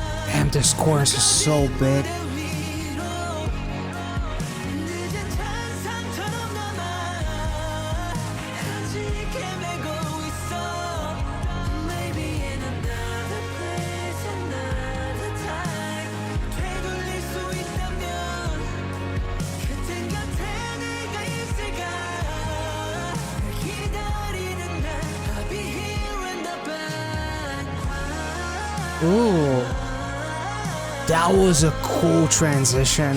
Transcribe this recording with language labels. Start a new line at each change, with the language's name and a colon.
English: Damn, this chorus is so big.
Korean: 늦은 찬상처럼 남아 아직 헤매고 있어
English: Maybe in another place another time
Korean: 되돌릴 수 있다면 그땐 곁에 내가 있을까 널 기다리는 날
English: I'll be here in the background Ooh. That was a cool transition.